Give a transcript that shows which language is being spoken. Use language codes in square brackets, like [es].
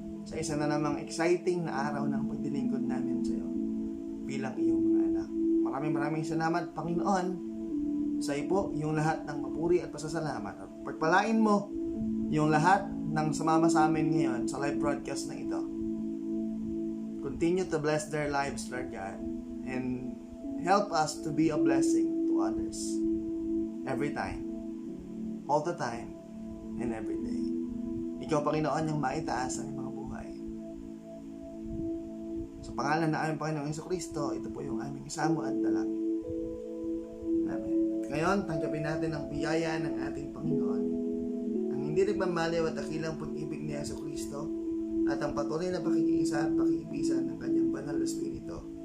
[tl] Sa isa na namang exciting na araw ng pagdilingkod namin sa iyo bilang iyong mga anak. Maraming salamat, Panginoon, sa iyo po yung lahat ng papuri at pasasalamat. At pagpalain mo yung lahat ng sumama sa amin ngayon sa live broadcast na ito. [en] Continue to bless their lives, Lord God, and help us to be a blessing to others every time, all the time, and every day. [tl] Ikaw, Panginoon, yung maitaas ang mga buhay. Sa pangalan na aming Panginoong Jesucristo, ito po yung aming samo at dalangin. Amen. Ngayon, tanggapin natin ang biyaya ng ating Panginoon, ang hindi nagmamaliw at dakilang pag-ibig ni Jesucristo, at ang patuloy na pakikiisa at pakikipisan ng kanyang banal na Espiritu.